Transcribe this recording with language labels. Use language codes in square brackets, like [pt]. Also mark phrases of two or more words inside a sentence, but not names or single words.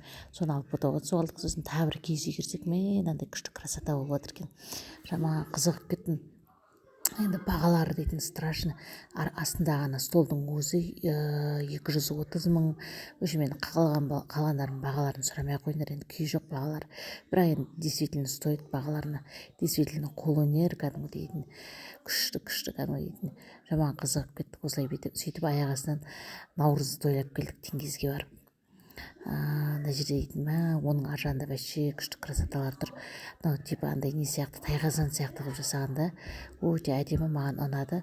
[kk] Соны алып фотоға түсіп алдық. Сосын тағы бір киіз үй кірсек, мынандай күшті красота болып жатыр екен. Жаман қызығып кеттім. Енді бағалары дейтін страшно. Астындағы ана столдың өзі 230 мың. Уже мен қалғандардың бағаларын сұрамай ақ қойыңдар, енді күйі жоқ бағалар. Бірақ енді [ru] действительно стоит [kk] бағаларына. Действительно қолөнер кәдімгі дейтін. Күшті кәдімгі дейтін. Жаман қызығып кеттік. Осылай сөйтіп аяқ астынан наурызды тойлап келдік Теңгезге барып. Мына жерде дейтін оның ар жағында вообще күшті красоталар тұр. Мынау типа андай не сияқты, тайқазан сияқты қылып жасаған да, өте әдемі, маған ұнады.